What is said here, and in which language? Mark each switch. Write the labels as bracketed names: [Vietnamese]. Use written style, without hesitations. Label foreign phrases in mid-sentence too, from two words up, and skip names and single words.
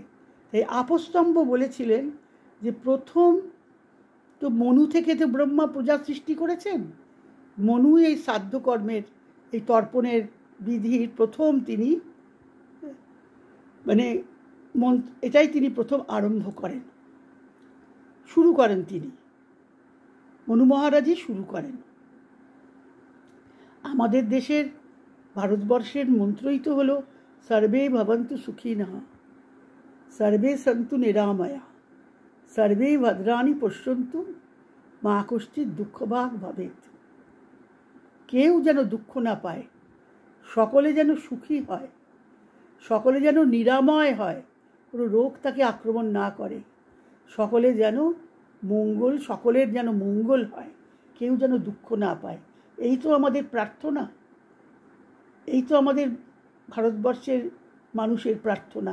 [Bangla] তাই আপস্তম্ভ বলেছিলেন যে প্রথম তো মনু থেকে তো ব্রহ্মা পূজা সৃষ্টি করেছেন, মনু এই শ্রাদ্ধ কর্মের, এই তর্পণের বিধির প্রথম তিনি মানে এটাই তিনি প্রথম আরম্ভ করেন, শুরু করেন, তিনি মনু মহারাজই শুরু করেন। আমাদের দেশের ভারতবর্ষের মন্ত্রই তো হলো [Sanskrit] সর্বে ভবন্তু সুখিনঃ, সর্বে সন্তু নিরাময়া, সর্বে ভদ্রাণি পশ্যন্তু, মা কশ্চিৎ দুঃখভাগ ভবেৎ। [Bangla] কেউ যেন দুঃখ না পায়, সকলে যেন সুখী হয়, সকলে যেন নিরাময় হয়, কোনো রোগ তাকে আক্রমণ না করে, সকলে যেন মঙ্গল, সকলের যেন মঙ্গল হয়, কেউ যেন দুঃখ না পায়, এই তো আমাদের প্রার্থনা, এই তো আমাদের ভারতবর্ষের মানুষের প্রার্থনা।